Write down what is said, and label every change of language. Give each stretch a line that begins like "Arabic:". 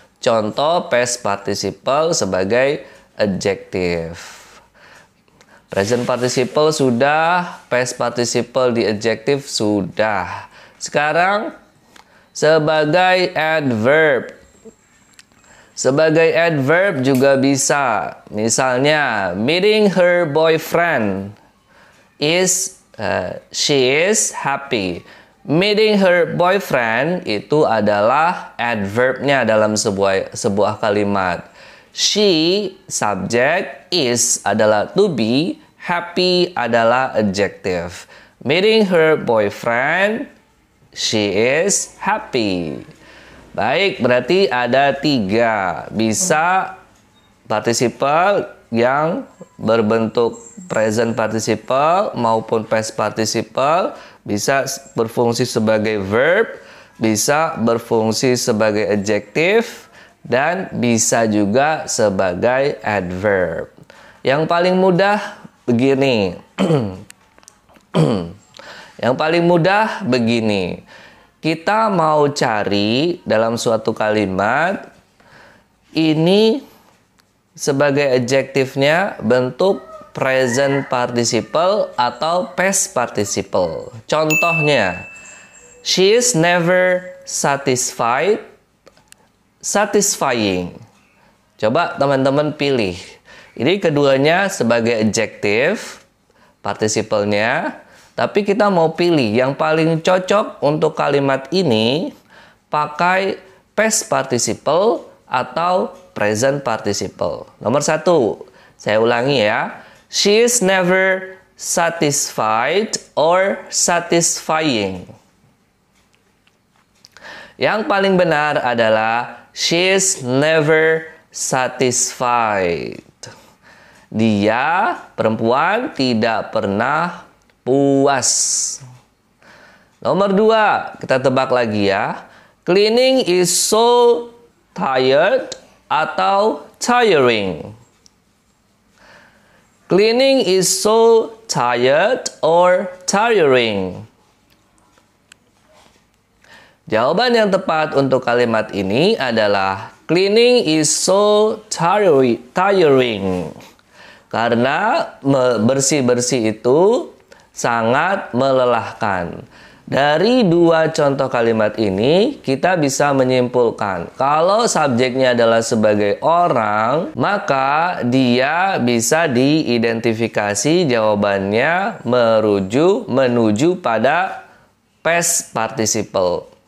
Indonesian: Contoh past participle sebagai adjective. Present participle sudah, past participle di adjective sudah. Sekarang sebagai adverb. Sebagai adverb juga bisa.
English: Misalnya, meeting her boyfriend is she is happy. Meeting her boyfriend
Indonesian: itu adalah adverbnya dalam sebuah kalimat.
English: She, subject, is adalah to be, happy adalah adjective. Meeting her boyfriend, she is happy.
Indonesian: Baik, berarti ada 3. Bisa participle yang berbentuk present participle maupun past participle, bisa berfungsi sebagai verb, bisa berfungsi sebagai adjective, dan bisa juga sebagai adverb. Yang paling mudah begini. Yang paling mudah begini. Kita mau cari dalam suatu kalimat ini sebagai adjektifnya bentuk present participle atau past participle.
English: Contohnya, she is never satisfied, satisfying.
Indonesian: Coba teman-teman pilih. Ini keduanya sebagai adjektif, participle-nya. Tapi kita mau pilih yang paling cocok untuk kalimat ini pakai past participle atau present participle. Nomor 1, saya ulangi ya.
English: She is never satisfied or satisfying.
Indonesian: Yang paling benar adalah
English: she is never satisfied.
Indonesian: Dia, perempuan, tidak pernah puas. Nomor 2, kita tebak lagi ya.
English: Cleaning is so tired atau tiring. Cleaning is so tired or tiring.
Indonesian: Jawaban yang tepat untuk kalimat ini adalah
English: cleaning is so tiring.
Indonesian: Karena bersih-bersih itu sangat melelahkan. Dari dua contoh kalimat ini, kita bisa menyimpulkan kalau subjeknya adalah sebagai orang, maka dia bisa diidentifikasi jawabannya menuju pada past participle.